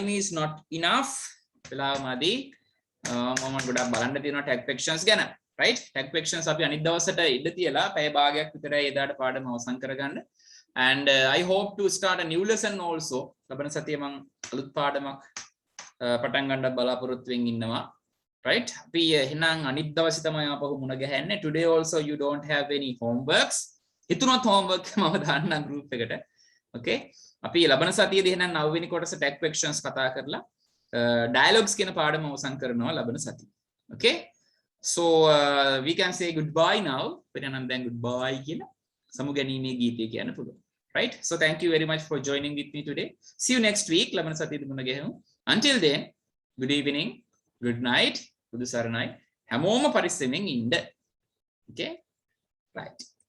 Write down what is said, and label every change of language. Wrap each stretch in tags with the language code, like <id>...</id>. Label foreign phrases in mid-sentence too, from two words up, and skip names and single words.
<en>is not enough</en> <si>වෙලාවමදී මම ගොඩක් බලන්න තියෙනවා</si> <en>tag questions</en> <si>ගැන</si> <en>right tag questions</en> <si>අපි අනිත් දවසට ඉඳ තියලා පැය භාගයක් විතරයි එදාට පාඩම අවසන් කරගන්න</si> <en>and I hope to start a new lesson also</en> <si>ලබන සතියේ මම අලුත් පාඩමක් පටන් ගන්න බලාපොරොත්තු වෙමින් ඉන්නවා right අපි එහෙනම් අනිත් දවසේ තමයි ආපහු මුණ ගැහෙන්නේ</si> <en>today also you don't have any homeworks</en> <si>හිතුනොත් homework මම දාන්නම් group එකට okay අපි ලබන සතියේදී එහෙනම් 9 වෙනි කොටස tag questions කතා කරලා dialogues කියන පාඩම අවසන් කරනවා ලබන සතියේ</si> <en>okay so we can say goodbye now</en> <si>පිටනම් දැන් goodbye කියලා සමුගැනීමේ ගීතය කියන්න පුළුවන්</si> <en>right so thank you very much for joining with me today see you next week</en> <si>ලබන සතියේදී මුණ ගැහෙමු</si> <en>until then good evening good night</en> <si>බුදු සරණයි හැමෝම පරිස්සමෙන් ඉන්න</si> <en>okay right</en>